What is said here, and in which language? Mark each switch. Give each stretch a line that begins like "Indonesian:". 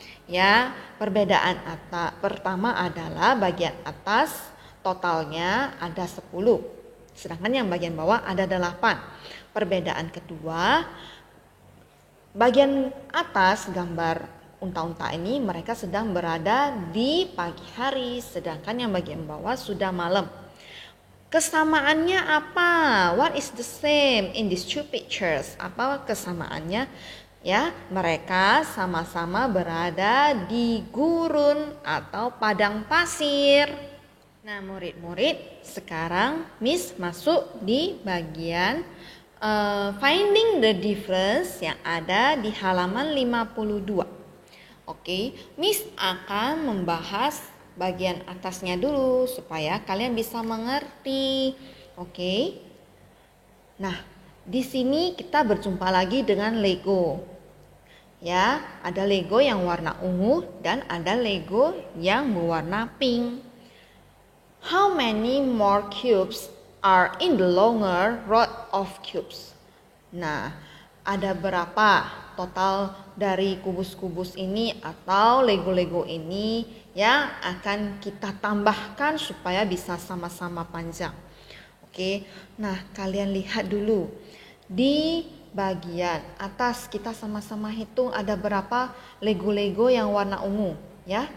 Indonesian: Ya, perbedaan pertama adalah bagian atas totalnya ada 10, sedangkan yang bagian bawah ada 8. Perbedaan kedua, bagian atas gambar unta-unta ini mereka sedang berada di pagi hari, sedangkan yang bagian bawah sudah malam. Kesamaannya apa?
English: What is the same in these two pictures?
Indonesian: Apa kesamaannya? Ya, mereka sama-sama berada di gurun atau padang pasir. Nah, murid-murid, sekarang Miss masuk di bagian
English: finding the difference
Indonesian: yang ada di halaman 52. Oke, Miss akan membahas bagian atasnya dulu supaya kalian bisa mengerti. Oke. Nah, di sini kita berjumpa lagi dengan Lego. Ya, ada Lego yang warna ungu dan ada Lego yang berwarna pink.
English: How many more cubes are in the longer row of cubes?
Indonesian: Nah, ada berapa total dari kubus-kubus ini atau Lego-Lego ini yang akan kita tambahkan supaya bisa sama-sama panjang. Oke, nah kalian lihat dulu di bagian atas kita sama-sama hitung ada berapa Lego-Lego yang warna ungu ya.